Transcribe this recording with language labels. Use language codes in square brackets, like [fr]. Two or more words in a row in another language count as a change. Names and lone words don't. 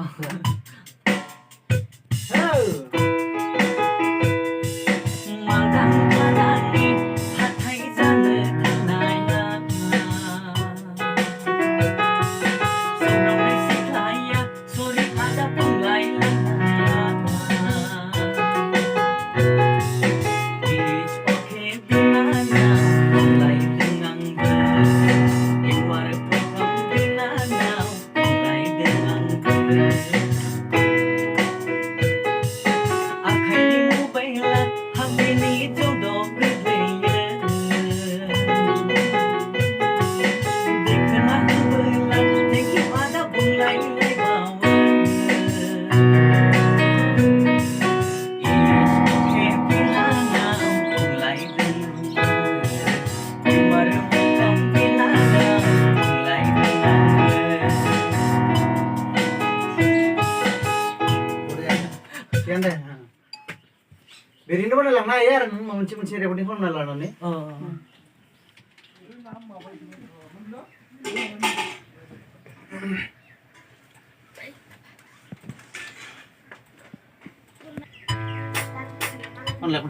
[brx] मालदां खादानि हाथाय जानो थांनाया सौग्रावनाय सिख्लाया सरि आदा बुंलायलायनाया [en] It's okay [brx] बिनानाव बुंलायदों आंबो [en] You are a problem [brx] बिनानाव बुंलायदों आंबो आखाइनि मबाइला हाबेनि जौदआव गोग्लैयो देखोना होबोला [en] Thank you [brx] आदा बुंलायलायबावो [en] It's okay [brx] बिनानाव बुंलायदों आंबो [en] You are a problem [brx] बिनानाव बुंलायदों आंबो बोरे दे बेरिनो बना लांना हायो आरो नों मोनसे रेकर्डिं खालामना लानानै अनलाइन खनसे